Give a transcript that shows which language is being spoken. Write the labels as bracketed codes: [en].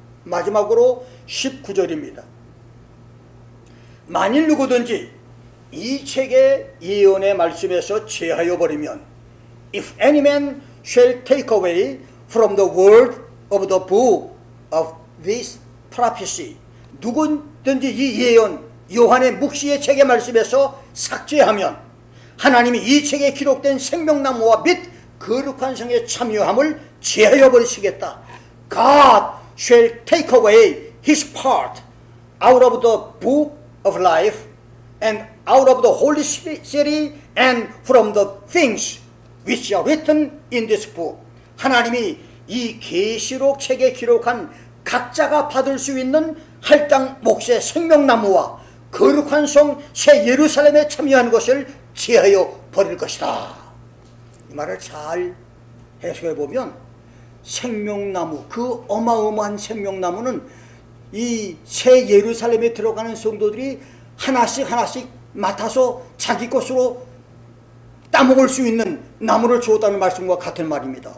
[ko] 마지막으로 19절입니다. 만일 누구든지 이 책의 예언의 말씀에서 제하여 버리면, [en] If any man shall take away from the word of the book of this prophecy, [ko] 누구든지 이 예언 요한의 묵시의 책의 말씀에서 삭제하면 하나님이 이 책에 기록된 생명나무와 및 거룩한 성의 참여함을 제하여 버리시겠다. [en] God shall take away his part out of the book of life and out of the holy city and from the things which are written in this book. [ko] 하나님이 이 계시록 책에 기록한 각자가 받을 수 있는 할당 몫의 생명나무와 거룩한 성 새 예루살렘에 참여한 것을 제하여 버릴 것이다. 이 말을 잘 해석해 보면, 생명나무, 그 어마어마한 생명나무는 이 새 예루살렘에 들어가는 성도들이 하나씩 맡아서 자기 것으로 따먹을 수 있는 나무를 주었다는 말씀과 같은 말입니다.